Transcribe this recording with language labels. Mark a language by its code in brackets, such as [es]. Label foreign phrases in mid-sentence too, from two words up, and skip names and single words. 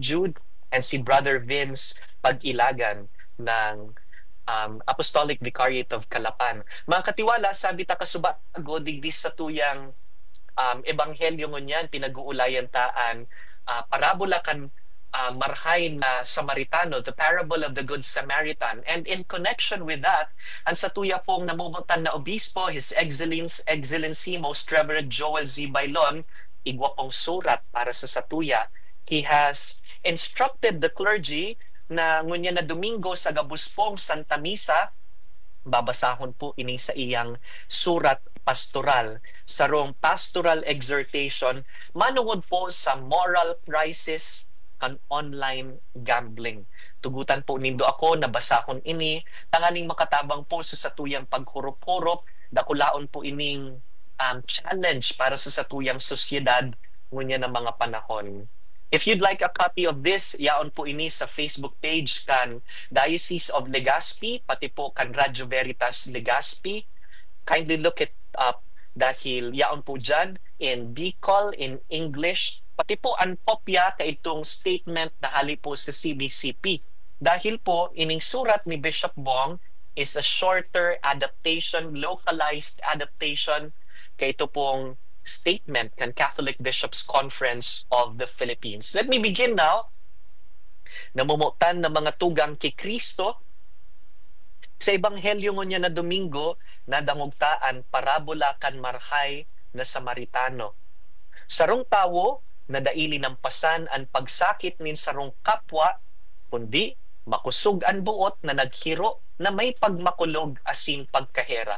[bik] Jude, and si Brother Vince Pag-Ilagan ng Apostolic Vicariate of Calapan. Mga katiwala, sabi ta kasubago digdi sa tuyang ebanghelyo ngunyan, pinag-uulayan taan, parabola kan marhay na Samaritano, [en] the parable of the Good Samaritan. And in connection with that, [bik] ang sa tuya pong namumutan na obispo, [en] His Excellency Most Reverend Joel Z. [bik] Bailon, igwa pong surat para sa satuya. [en] He has instructed the clergy [bik] na ngunya na Domingo sa gabuspong Santa Misa, babasahon po ini sa iyang surat pastoral, sarong [en] pastoral exhortation, [bik] manungod po sa [en] moral crisis [bik] kan [en] online gambling. [bik] Tugutan po nindo ako, nabasahon ini, tanganing makatabang po sa satuyang paghurup-hurup, dakulaon po ining challenge para sa satuyang sosyedad ngunya ng mga panahon. [en] If you'd like a copy of this, [bik] yaon po ini sa Facebook page kan Diocese of Legazpi, pati po kan Radyo Veritas Legazpi. [en] Kindly look it up [bik] dahil yaon po dyan [en] in Bicol, in English, [bik] pati po ang kopya ka itong statement na hali po sa CBCP. Dahil po, ining surat ni Bishop Bong [en] is a shorter adaptation, localized adaptation [bik] kay ito pong statement kan Catholic Bishops Conference of the Philippines. [en] Let me begin now. [bik] Namumutan ng mga tugang kay Kristo sa ebanghelyo niya na Domingo na dangugtaan parabola kan marhay na Samaritano. Sarong tawo na daili ng pasan ang pagsakit nin sarong kapwa, kundi makusog ang buot na naghiro na may pagmakulog asin pagkahera.